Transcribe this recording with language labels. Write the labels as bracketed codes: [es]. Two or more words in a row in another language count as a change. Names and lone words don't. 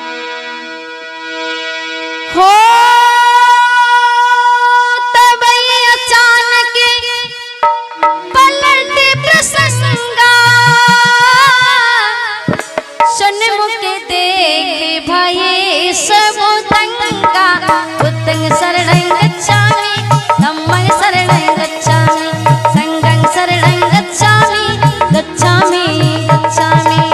[awa] हो तब अचानक पलटे प्रसंगा, सन्मुख देखे भये सब दंगा। [pi] बुद्धं शरणं गच्छामि, धम्मं शरणं गच्छामि, संघं शरणं गच्छामि, गच्छामि गच्छामि।